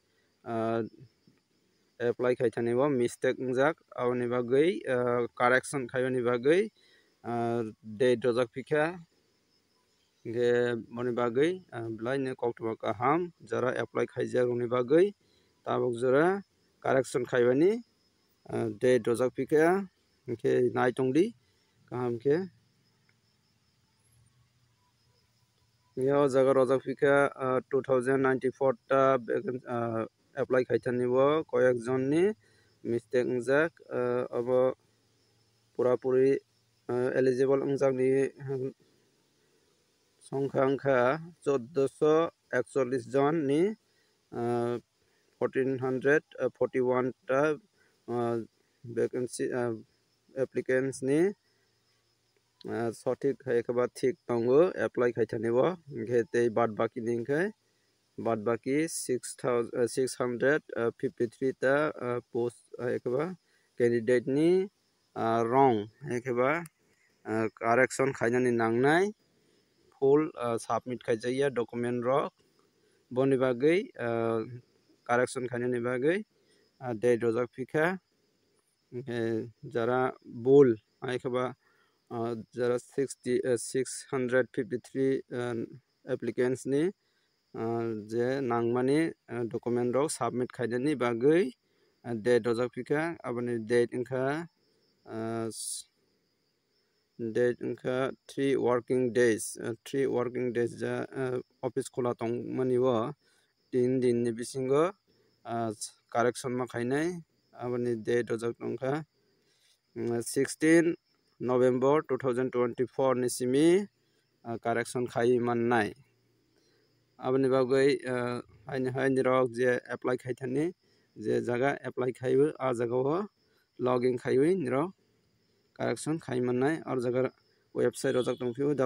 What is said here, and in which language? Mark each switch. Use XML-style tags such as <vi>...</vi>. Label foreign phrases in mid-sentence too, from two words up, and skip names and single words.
<trp>apply खाइथानि बो mistake जाक आवनि बागै correction खायनि बागै date रजक फिखा गे मनि बागै ब्लाइने कक्टबा काहाम जरा apply खाइजा रनि बागै ताबक जरा correction खायनि date रजक फिखा के नाइतंगदि काहाम के यो जगा रजक फिखा 2094 ता apply खाइथानि बो कयेक जननि mistake जाक अब पूरा पूरी eligible जाकनि संख्या अंखा 1441 जन नि 1441 ता</trp> <en>vacancy applicants</en> <trp>नि सठिक खायखबा ठीक तंगो apply खाइथानि बो घेते बाद बाकी निंखै बाद बाकी 653 ता पोस्ट खायखबा कैंडिडेट नि wrong खायखबा correction खायनानि नांनाय</trp> <en>full submit</en> <trp>खायजाया document रok बनि बागै correction खायनानि बागै date रजक फिखा जरा बुल खायखबा जरा 653 applicants ni je nangmani document rok submit khainani bagui date rojak phika aboni date ingkha</trp> <en>3 working days 3 working days</en> <trp>ja office khola tongmani o 3 din ni bisingo correction ma khainai aboni date rojak tongkha 16 November 2024 ni simi correction khai mannai aboni bagui haini rok je apply khaithani je jaga apply khaibu a jaga o login khaiwi niro correction khai mannai ar jaga website rojak tongphio</trp>